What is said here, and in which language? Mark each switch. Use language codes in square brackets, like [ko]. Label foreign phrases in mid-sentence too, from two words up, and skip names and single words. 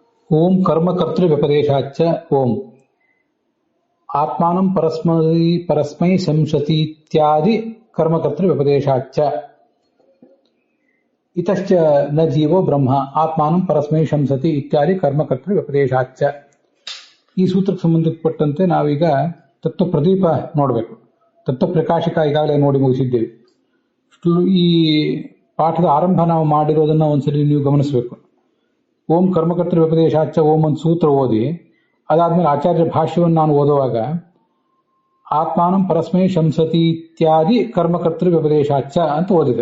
[sa] ಓಂ ಕರ್ಮಕರ್ತೃ ವ್ಯಪದೇಶಾಚ್ಚ ಓಂ ಆತ್ಮಾನಂ ಪರಸ್ಮೈ ಸಂಸತಿ ಇತ್ಯಾದಿ ಕರ್ಮಕರ್ತೃ ವ್ಯಪದೇಶಾಚ್ಚ ಇತಶ್ಚ ನ ಜೀವೋ ಬ್ರಹ್ಮ ಆತ್ಮಾನಂ ಪರಸ್ಮೈ ಶಂಸತಿ ಇತ್ಯಾದಿ ಕರ್ಮಕರ್ತೃ ವ್ಯಪದೇಶಾಚ್ಚ. [kn] ಈ ಸೂತ್ರಕ್ಕೆ ಸಂಬಂಧಪಟ್ಟಂತೆ ನಾವೀಗ ತತ್ವ ಪ್ರದೀಪ ನೋಡಬೇಕು. ತತ್ವ ಪ್ರಕಾಶಕ ಈಗಾಗಲೇ ನೋಡಿ ಮುಗಿಸಿದ್ದೇವೆ. ಈ ಪಾಠದ ಆರಂಭ ನಾವು ಮಾಡಿರೋದನ್ನ ಒಂದ್ಸರಿ ನೀವು ಗಮನಿಸಬೇಕು. [sa] ಓಂ ಕರ್ಮಕರ್ತೃ ವ್ಯಪದೇಶಾಚ್ಚ ಓಂ [kn] ಒಂದು ಸೂತ್ರ ಓದಿ, ಅದಾದ್ಮೇಲೆ ಆಚಾರ್ಯ ಭಾಷ್ಯವನ್ನು ನಾನು ಓದುವಾಗ [sa] ಆತ್ಮಾನಂ ಪರಸ್ಮೈ ಶಂಸತಿ ಇತ್ಯಾದಿ ಕರ್ಮಕರ್ತೃ ವ್ಯಪದೇಶಾಚ್ಚ [kn] ಅಂತ ಓದಿದೆ.